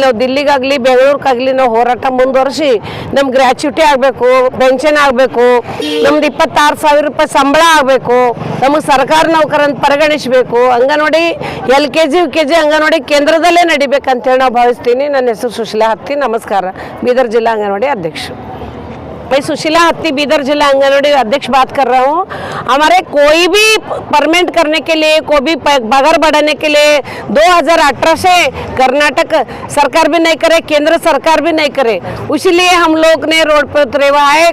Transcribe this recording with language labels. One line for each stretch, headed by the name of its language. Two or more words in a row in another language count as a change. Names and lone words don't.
Kannada: ನಾವು ದಿಲ್ಲಿಗಾಗಲಿ ಬೆಂಗಳೂರಿಗಾಗಲಿ ನಾವು ಹೋರಾಟ ಮುಂದುವರಿಸಿ ನಮ್ಗೆ ಗ್ರ್ಯಾಚ್ಯುಟಿ ಆಗಬೇಕು, ಪೆನ್ಷನ್ ಆಗಬೇಕು, ನಮ್ದು 26,000 ರೂಪಾಯಿ ಸಂಬಳ ಆಗಬೇಕು, ನಮಗೆ ಸರ್ಕಾರ ನೌಕರನ್ನು ಪರಿಗಣಿಸಬೇಕು, ಅಂಗನವಾಡಿ
English: LKG UKG
Kannada: ಅಂಗನವಾಡಿ ಕೇಂದ್ರದಲ್ಲೇ ನಡಿಬೇಕಂತೇಳಿ ನಾವು ಭಾವಿಸ್ತೀನಿ. ನನ್ನ ಹೆಸರು ಸುಶೀಲಾ ಹತ್ತಿ. ನಮಸ್ಕಾರ. ಬೀದರ್
Hindi: जिला आंगनवाड़ी अध्यक्ष। मैं सुशीला हत्ती बीदर जिला आंगनवाड़ी अध्यक्ष बात कर रहा हूँ। हमारे कोई भी परमेंट करने के लिए, कोई भी पगार बढ़ाने के लिए 2018 से कर्नाटक सरकार भी नहीं करे, केंद्र सरकार भी नहीं करे, इसीलिए हम लोग ने रोड पर उतरे हुआ है।